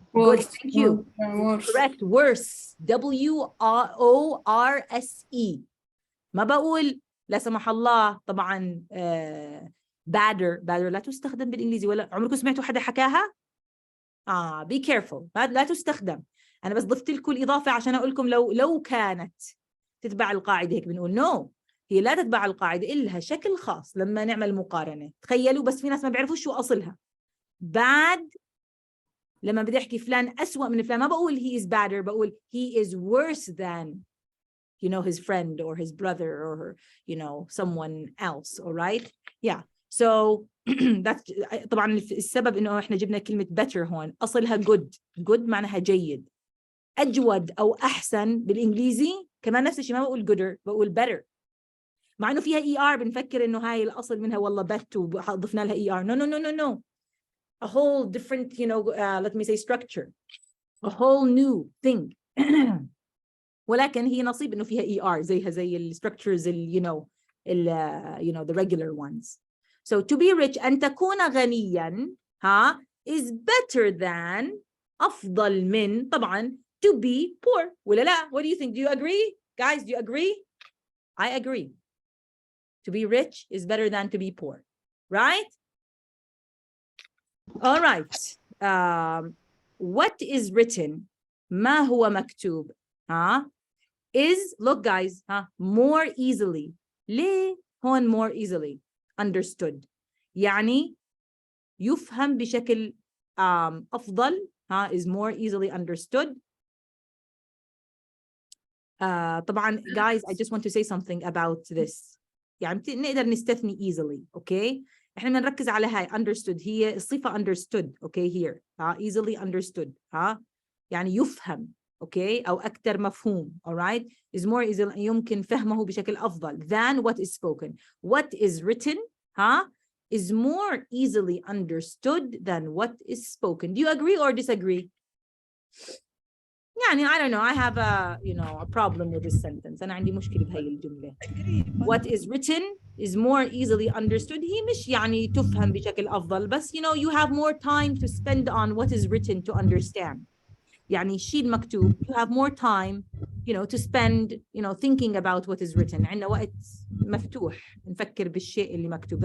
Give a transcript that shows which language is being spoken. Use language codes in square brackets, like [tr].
[en] good thank you correct worse WORSE [ar] ما بقول لا سمح الله طبعا badder لا تستخدم بالإنجليزي ولا عمركم سمعتوا حدا حكاها [en] be careful [ar] لا تستخدم أنا بس ضفت لكم الإضافة عشان أقول لكم لو كانت تتبع القاعدة هيك بنقول no هي لا تتبع القاعدة، إلها شكل خاص لما نعمل مقارنة. تخيلوا، بس في ناس ما بيعرفوش شو أصلها. [en] bad [ar] لما بدي أحكي فلان أسوأ من فلان، ما بقول [en] he is better، بقول he is worse than you know his friend or his brother or you know someone else. all right, yeah. So that's [ar] طبعا السبب إنه إحنا جبنا كلمة better هون، أصلها good معناها جيد. أجود أو أحسن بالإنجليزي كمان نفس الشيء، ما بقول gooder، بقول better. مع إنه فيها ER بنفكر إنه هاي الأصل منها والله bet وضفنا لها ER. [en] No. A whole different, you know, let me say structure. A whole new thing. [ar] ولكن هي نصيب إنه فيها ER زيها زي ال [en] structures you know, the regular ones. So to be rich [ar] أن تكون غنيا [en] is better than [ar] أفضل من طبعا [en] to be poor. ولا لا؟ What do you think? Do you agree? Guys, do you agree? I agree. To be rich is better than to be poor. Right? All right. What is written [ar] ما هو مكتوب [en] is, look guys, more easily. [ar] ليه هون [en] more easily understood؟ [ar] يعني يفهم بشكل أفضل [en] is more easily understood. طبعا guys, I just want to say something about this. [ar] يعني نقدر نستثني easily. okay, احنا بنركز على هاي understood، هي الصفة understood. [en] okay here easily understood [ar] يعني يفهم. okay أو أكثر مفهوم. [en] alright, is more easily [ar] يمكن فهمه بشكل أفضل [en] than what is spoken. What is written is more easily understood than what is spoken. Do you agree or disagree? يعني I don't know, I have a problem with this sentence. [ar] أنا عندي مشكلة بهاي الجملة. [en] What is written is more easily understood. [ar] هي مش يعني تفهم بشكل أفضل، بس [en] you have more time to spend on what is written to understand. [ar] يعني الشيء المكتوب [en] you have more time to spend thinking about what is written. [ar] عندنا وقت مفتوح نفكر بالشيء اللي مكتوب.